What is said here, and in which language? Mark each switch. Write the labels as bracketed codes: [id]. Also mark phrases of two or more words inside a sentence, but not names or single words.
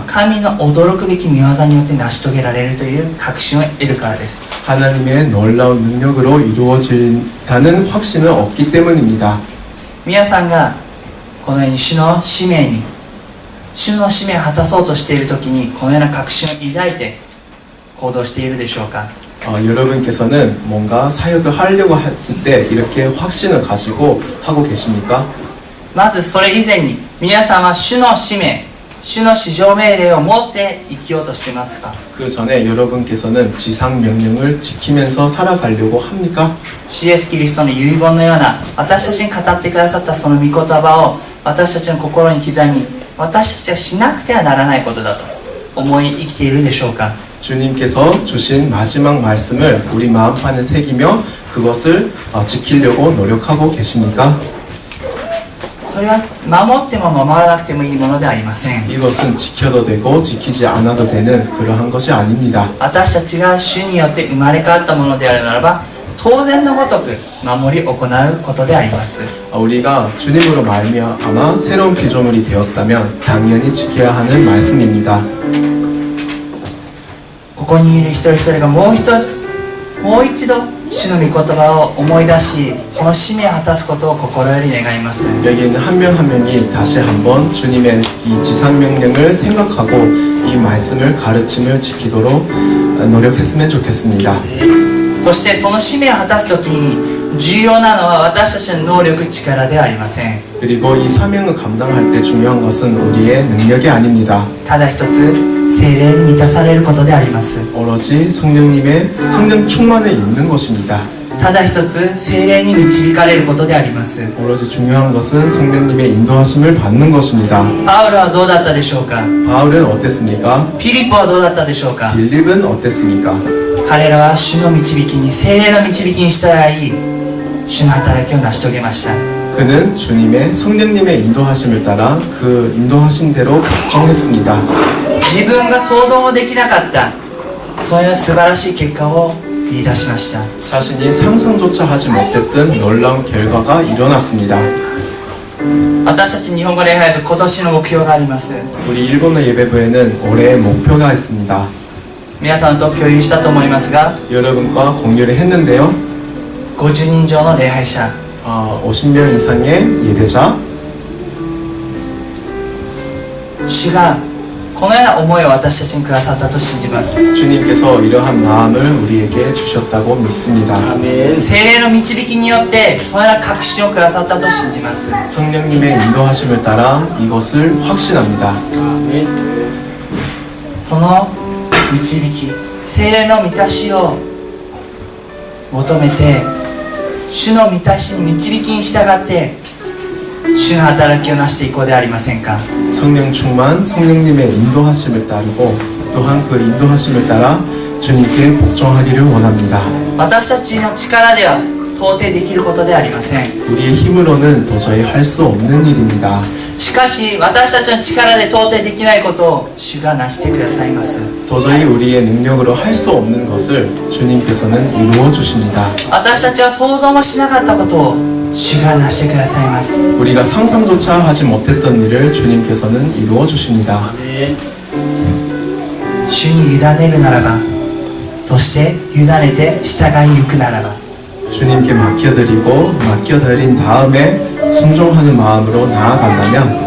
[ja] 神の驚くべき御業によって成し遂げられるという確信を得るからです。 [ko] 하나님의 놀라운 능력으로 이루어진다는 확신을 얻기 때문입니다. [ja] 皆さんがこのように主の使命を果たそうとしている時にこのような確信を抱いて行動しているでしょうか。 [ko] 여러분께서는 뭔가 사역을 하려고 했을 때 이렇게 확신을 가지고 하고 계십니까? [ja] まずそれ以前に皆さんは主の使命、主の至上命令を持って生きようとしていますか。 [ko] 그 전에 여러분께서는 지상 명령을 지키면서 살아가려고 합니까? [ja] 主イエスキリストの遺言のような私たちに語ってくださったその御言葉を私たちの心に刻み、私たちがしなくてはならないことだと思い生きているでしょうか。 [ko] 주님께서 주신 마지막 말씀을 우리 마음판에 새기며 그것을 지키려고 노력하고 계십니까? [ja] それは守っても守らなくてもいいものではありません。 [ko] 이것은 지켜도 되고 지키지 않아도 되는 그러한 것이 아닙니다. [ja] 私たちが主によって生まれ変わったものであるならば当然のごとく守り行うことであります。 [ko] 우리가 주님으로 말미암아 새로운 피조물이 되었다면 당연히 지켜야 하는 말씀입니다. [ja] ここにいる一人一人がもう一度主の御言葉を思い出しその使命を果たすことを心より願います。 [ko] 여기 있는 한 명 한 명이 다시 한번 주님의 이 지상 명령을 생각하고 이 말씀을 가르침을 지키도록 노력했으면 좋겠습니다. [ja] そしてその使命を果たすときに重要なのは私たちの能力力ではありません。 [ko] 그리고 이 사명을 감당할 때 중요한 것은 우리의 능력이 아닙니다. [ja] ただ一つ聖霊に満たされることであります。 [ko] 오로지 성령님의 성령 충만에 있는 것입니다. [ja] ただ一つ聖霊に導かれることであります。 [ko] 오로지 중요한 것은 성령님의 인도하심을 받는 것입니다. [ja] パウロはどうだったでしょうか。 [ko] 바울은 어땠습니까? [ja] ピリポはどうだったでしょうか。 [ko] 빌립은 어땠습니까? [ja] 彼らは主の導きに聖霊の導きに従い主の働きを成し遂げました。 [ko] 그는 주님의 성령님의 인도하심을 따라 그 인도하심대로 복종했습니다. [ja] 自分が想像もできなかったそういう素晴らしい結果を見出しました。 [ko] 자신이 상상조차 하지 못했던 놀라운 결과가 일어났습니다. [ja] 私たち日本語礼拝部今年の目標があります。 [ko] 우리 일본어 예배부에는 올해의 목표가 있습니다. [ja] 皆さんと共有したと思いますが [ko] 여러분과 공유를 했는데요. [ja] 50 人以上の礼拝者 [ko] 50명 이상의 예배자 [ja] 主がこのような思いを私たちにくださったと信じます。 [ko] 주님께서 이러한 마음을 우리에게 주셨다고 믿습니다. [ja] 聖霊の導きによってそのような確信をくださったと信じます。 [ko] 성령님의 인도하심을 따라 이것을 확신합니다. [ja] その導き聖霊の満たしを求めて主の満たしに導きに従って主の働きを成していこうではありませんか。 [ko] 성령 충만 성령님의 인도하심을 따르고 또한 그 인도하심을 따라 주님께 복종하기를 원합니다. [ja] 私たちの力では到底できることではありません。 [ko] 우리의 힘으로는 도저히 할 수 없는 일입니다. [ja] しかし私たちの力で到底できないことを主が成してくださいます。 [ko] 도저히 우리의 능력으로 할 수 없는 것을 주님께서는 이루어 주십니다. [ja] 私たちは想像もしなかったことを主が成してくださいます。 [ko] 우리가 상상조차 하지 못했던 일을 주님께서는 이루어 주십니다. [ja] 主に委ねるならば、そして委ねて従いゆくならば、 [ko] 주님께 맡겨드리고 맡겨드린 다음에 순종하는 마음으로 나아간다면